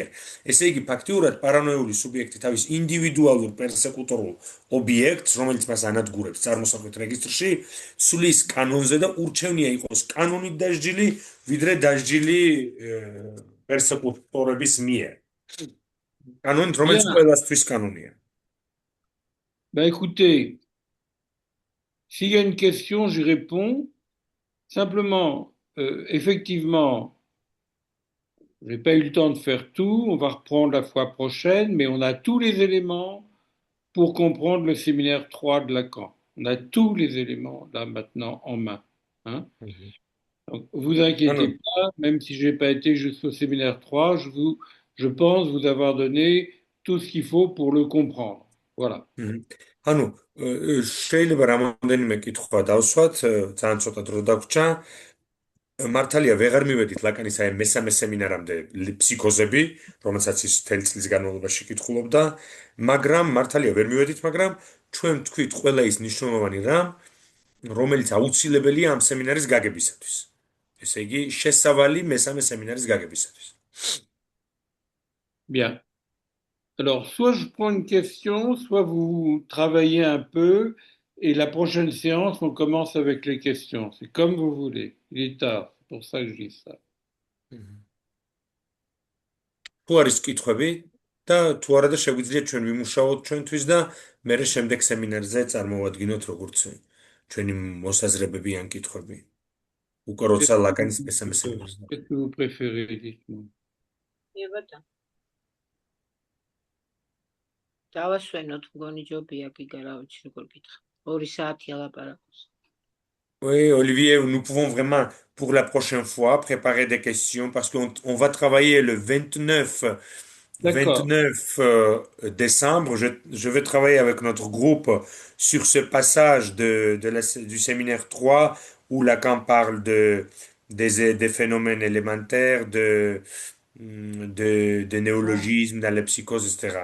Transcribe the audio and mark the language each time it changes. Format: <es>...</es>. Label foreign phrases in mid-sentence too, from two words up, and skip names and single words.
<ka>ესე იგი, ფაქტიურად პარანოიული სუბიექტი თავის ინდივიდუალურ პერსეკუტორულ ობიექტს, რომელიც მას ანადგურებს წარმოსახვით რეგისტრში, ცვლის კანონზე და ურჩევნია იყოს კანონით დასჯილი, ვიდრე დასჯილი პერსეკუტორების მიერ. Canon, რომელიც ყველასთვის კანონია.</ka> <fr>Ben écoutez, s'il y a une question, j'y réponds. Simplement, effectivement, Je n'ai pas eu le temps de faire tout, on va reprendre la fois prochaine, mais on a tous les éléments pour comprendre le séminaire 3 de Lacan. On a tous les éléments là maintenant en main. Hein. Donc, vous inquiétez pas, même si je n'ai pas été jusqu'au séminaire 3, je pense vous avoir donné tout ce qu'il faut pour le comprendre. Voilà.</fr> <ka>ანუ შეიძლება რამოდენიმე კითხვა დავსვათ, ძალიან ცოტა დრო დაგვრჩა. მართალია ვეღარ მივედით ლაკანის აი მესამე სემინარამდე ფსიქოზები, რომელსაც ის მთელი წლის განმავლობაში კითხულობდა, მაგრამ მართალია ვერ მივედით, მაგრამ ჩვენ თქვით ყველა ის მნიშვნელოვანი რამ, რომელიც აუცილებელია ამ სემინარის გაგებისათვის. ესე იგი, შესავალი მესამე სემინარის გაგებისათვის.</ka> <fr>Bien. Alors, soit je prends une question, soit vous travaillez un peu, et la prochaine séance, on commence avec les questions. C'est comme vous voulez. Il est tard, c'est pour ça que je dis ça.</fr> <ka>თუ არის კითხვები და თუ არა და შეგვიძლია ჩვენ ვიმუშაოთ ჩვენთვის და მერე შემდეგ სემინარზე წარმოვადგინოთ როგორც ჩვენი მოსაზრებები ან კითხვები. უკვე როცა ლაკანის მესამე სემინარზე.</ka> <fr>Qu'est-ce que vous préférez, dites-moi.</fr> <ka>დავასვენოთ მგონი ჯობია გიგა რა ვიცი როგორ გითხრა 2 საათი ალაპარაკოს</ka> <fr>Oui, Olivier, nous pouvons vraiment, pour la prochaine fois, préparer des questions parce qu'on va travailler le 29 décembre. Je vais travailler avec notre groupe sur ce passage du séminaire 3 où Lacan parle des phénomènes élémentaires, de néologismes dans la psychose, etc.</fr>